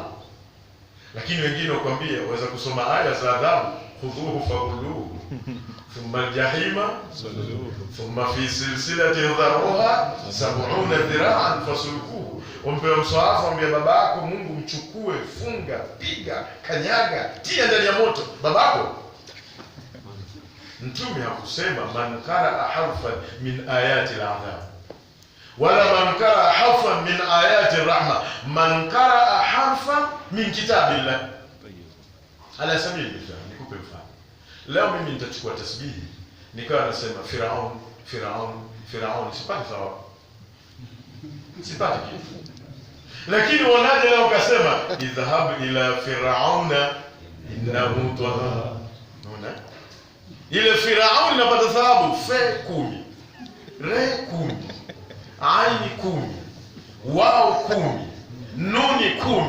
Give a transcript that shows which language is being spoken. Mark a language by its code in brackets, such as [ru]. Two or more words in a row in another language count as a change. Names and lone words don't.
[sw] Lakini wengine wakwambia waweza kusoma aya za adhabu, [ar] خذوه فغلوه ثم الجحيم ثم في سلسلة ذرعها 70 ذراعا فاسلكوه. [sw] Umpe mswahafu, ambia babako Mungu mchukue, funga, piga, kanyaga, tia ndani ya moto babako. Mtume hakusema [ar] من قرأ حرفا من آيات العذاب ولا من قرأ حرفا من آيات الرحمة من قرأ حرفا من كتاب الله. على سبيل [sw] mfano, nikupe mfano. Leo mimi nitachukua tasbihi nikawa nasema Firaun, sipati thawabu, sipati kitu. Lakini wanaje leo ukasema [ar] اذهب إلى فرعون إنه طغى, [sw] unaona ile Firaun inapata thawabu 10, re 10, aini 10, wao 10, nuni 10.